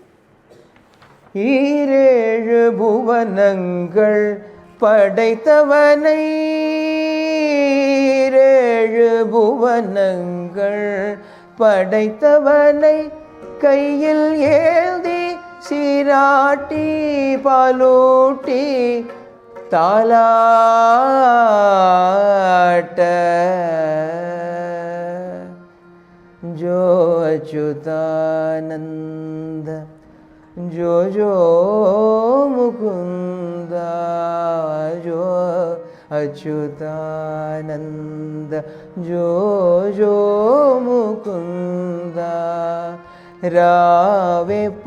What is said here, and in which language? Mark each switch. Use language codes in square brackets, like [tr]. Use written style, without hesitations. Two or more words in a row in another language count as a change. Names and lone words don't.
[ta] ஈரேழு புவனங்கள் படைத்தவனை, ஈரேழு புவனங்கள் படைத்தவனை கையில் ஏந்தி சீராட்டி பாலூட்டி [mr] தாலாட்ட जो अच्युतानंद जो जो मुकुंदा जो अच्युतानंद जो जो मुकुंदा रावे